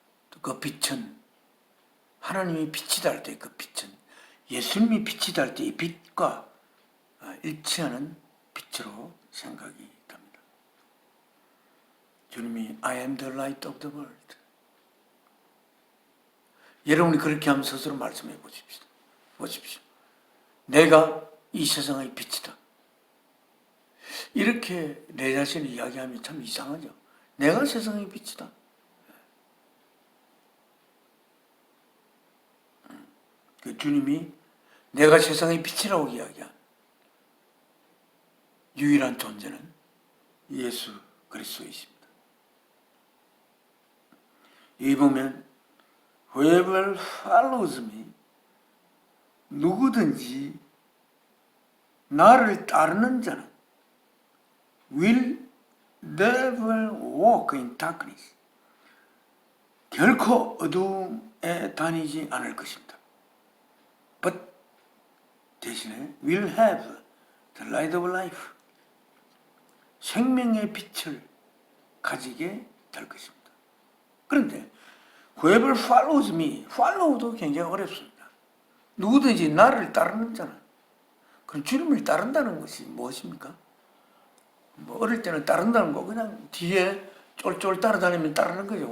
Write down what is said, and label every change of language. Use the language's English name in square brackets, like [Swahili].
[Korean] 또 그 빛은 하나님이 빛이다 할 때 그 빛은 예수님이 빛이다 할 때 이 빛과 일치하는 빛으로 생각이 됩니다. [English] 주님이 I am the light of the world. [Korean] 여러분이 그렇게 하면 스스로 말씀해 보십시오. 내가 이 세상의 빛이다. 이렇게 내 자신을 이야기하면 참 이상하죠. 내가 세상의 빛이다. 그 주님이 내가 세상의 빛이라고 이야기한 유일한 존재는 예수 그리스도이십니다. 여기 보면 [English] whoever follows me, [Korean] 누구든지 나를 따르는 자는 [English] will never walk in darkness, [Korean] 결코 어둠에 다니지 않을 것입니다. [English] But [Korean] 대신에 [English] will have the light of life, [Korean] 생명의 빛을 가지게 될 것입니다. 그런데 [English] whoever follows me, [Korean] follow도 굉장히 어렵습니다. 누구든지 나를 따르는 자는, 그럼 주님을 따른다는 것이 무엇입니까? 뭐 어릴 때는 따른다는 거 그냥 뒤에 쫄쫄 따라다니면 따르는 거죠.